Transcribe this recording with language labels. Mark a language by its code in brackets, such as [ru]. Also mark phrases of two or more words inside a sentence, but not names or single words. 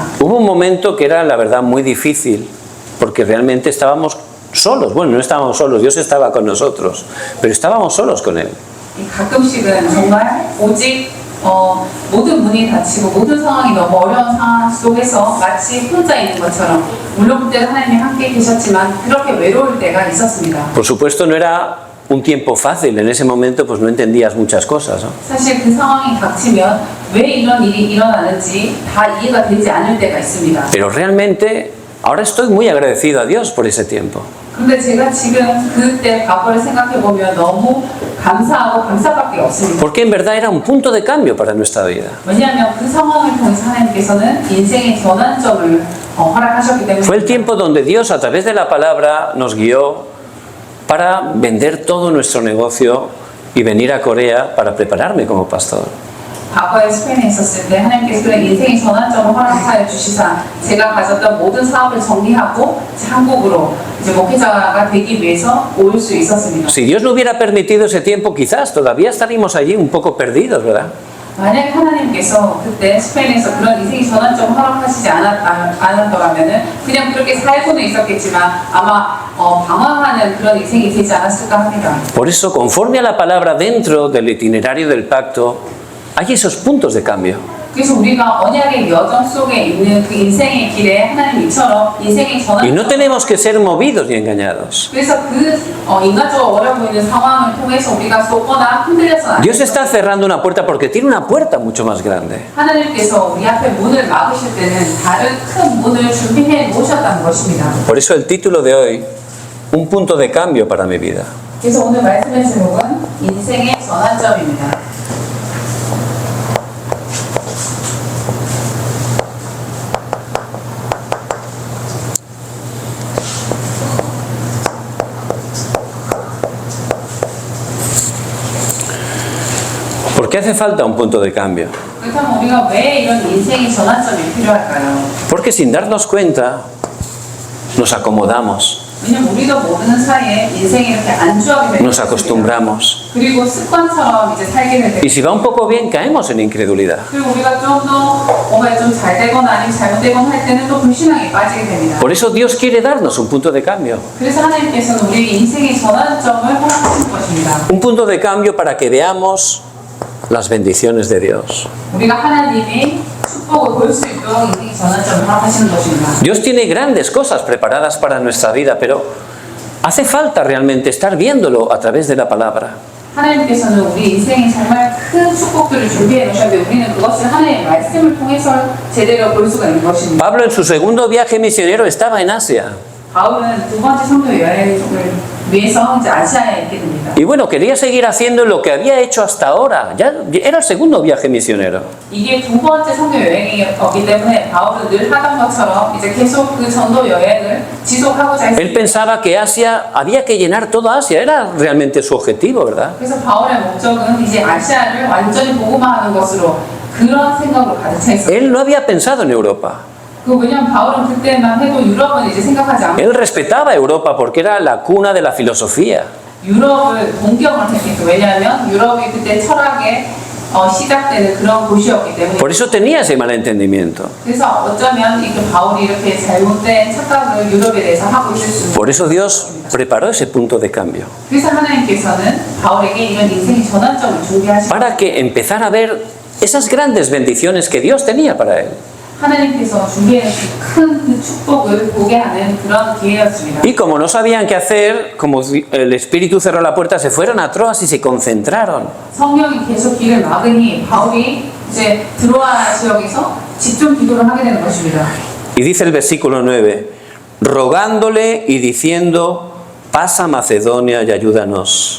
[es] Hubo un momento que era, la verdad, muy difícil, porque realmente estábamos solos. Bueno, no estábamos solos, Dios estaba con nosotros, pero estábamos solos con Él. [ko] 가끔씩은 정말 오직 모든 문이 닫히고 모든 상황이 너무 어려운 상황 속에서 마치 혼자 있는 것처럼, 물론 그때는 하나님이 함께 계셨지만 그렇게 외로울 때가 있었습니다. [es] Por supuesto, no era un tiempo fácil. En ese momento, pues no entendías muchas cosas, ¿no? [ko] 사실 그 상황이 닥치면 왜 이런 일이 일어나는지 다 이해가 되지 않을 때가 있습니다. [es] Pero realmente, ahora estoy muy agradecido a Dios por ese tiempo. [ko] 근데 제가 지금 그때 과거를 생각해보면 너무 감사하고 감사밖에 없습니다. [es] Porque en verdad era un punto de cambio para nuestra vida. [ko] 왜냐하면 그 상황을 통해서 하나님께서는 인생의 전환점을 허락하셨기 때문에. [es] Fue el tiempo donde Dios, a través de la palabra, nos guió para vender todo nuestro negocio y venir a Corea para prepararme como pastor. [ko] 과거에 스페인에 있었을 때 하나님께서 그런 인생의 전환점을 허락하여 주시사 제가 가졌던 모든 사업을 정리하고 한국으로 이제 목회자가 되기 위해서 올 수 있었습니다. [es] Si Dios no hubiera permitido ese tiempo, quizás todavía estaríamos allí un poco perdidos, ¿verdad? [ko] 만약에 하나님께서 그때 스페인에서 그런 인생의 전환점 허락하시지 않았더라면은 그냥 그렇게 살고는 있었겠지만 아마 방황하는 그런 인생이 되지 않았을까 합니다. [es] Por eso, conforme a la palabra dentro del itinerario del pacto, hay esos puntos de cambio. [ko] 그래서 우리가 언약의 여정 속에 있는 그 인생의 길에 하나님 이처럼 인생의 전환점 [es] Y no tenemos que ser movidos ni engañados. [ko] 그래서 그 인간적으로 어려 보이는 상황을 통해서 우리가 쏟거나 흔들려서 안 [es] Dios está cerrando una puerta porque tiene una puerta mucho más grande. [ko] 하나님께서 우리 앞에 문을 막으실 때는 다른 큰 문을 준비해 놓으셨다는 것입니다. [es] Por eso el título de hoy, un punto de cambio para mi vida. [ko] 그래서 오늘 말씀의 제목은 인생의 전환점입니다. [es] ¿Por qué hace falta un punto de cambio? [ko] 그렇다면 우리가 왜 이런 인생의 전환점이 필요할까요? [es] Porque sin darnos cuenta, nos acomodamos, [ko] 왜냐면 우리도 모르는 사이에 인생이 이렇게 안주하게 되는 [es] nos acostumbramos. [ko] 그리고 습관처럼 이제 살게 되고 [es] Y si va un poco bien, caemos en incredulidad. [ko] 그리고 우리가 좀 더 뭔가 좀 잘 되거나 아니면 잘못되거나 할 때는 또 불신앙에 빠지게 됩니다. [es] Por eso Dios quiere darnos un punto de cambio. [ko] 그래서 하나님께서는 우리 인생의 전환점을 허락하신 것입니다. [es] Un punto de cambio para que veamos las bendiciones de Dios. [ko] 우리가 하나님의 축복을 볼 수 있도록 인생의 전환점을 허락하시는 것입니다. [es] Dios tiene grandes cosas preparadas para nuestra vida, pero hace falta realmente estar viéndolo a través de la palabra. [ko] 하나님께서는 우리 인생에 정말 큰 축복들을 준비해 놓으셨는데 우리는 그것을 하나님의 말씀을 통해서 제대로 볼 수가 있는 것입니다. [es] Pablo en su segundo viaje misionero estaba en Asia. [ko] 바울은 두 번째 선교 여행을 위해서 이제 아시아에 있게 됩니다. [es] Y bueno, quería seguir haciendo lo que había hecho hasta ahora. Ya era el segundo viaje misionero. [ko] 이게 두 번째 선교 여행이었기 때문에 바울은 늘 하던 것처럼 이제 계속 그 전도 여행을 지속하고자 [es] Él [ko] 했습니다. [es] pensaba que Asia había que llenar toda Asia. Era realmente su objetivo, ¿verdad? [ko] 그래서 바울의 목적은 이제 아시아를 완전히 복음화하는 것으로 그런 생각으로 가득 차 있었어요. [es] Él no había pensado en Europa. [ko] 왜냐면 바울은 그때만 해도 유럽은 이제 생각하지 않고 [es] Él respetaba Europa porque era la cuna de la filosofía. [ko] 유럽을 동경을 했겠죠. 왜냐하면 유럽이 그때 철학의 시작되는 그런 곳이었기 때문에. [es] Por eso tenía ese malentendimiento. [ko] 그래서 어쩌면 이 바울이 이렇게 잘못된 착각을 유럽에 대해서 하고 있을 수 있는. [es] Por eso Dios preparó ese punto de cambio. [ko] 그래서 하나님께서는 바울에게 이런 인생의 전환점을 준비하신. [es] Para que empezara a ver esas grandes bendiciones que Dios tenía para él. [ko] 하나님께서 준비해주신 큰 그 축복을 보게 하는 그런 기회였습니다. [es] Y como no sabían qué hacer, como el Espíritu cerró la puerta, se fueron a Troas y se concentraron. [ko] 성령이 계속 길을 막으니 바울이 이제 드로아 지역에서 집중 기도를 하게 되는 것입니다. [es] Y dice el versículo 9, rogándole y diciendo, pasa a Macedonia y ayúdanos.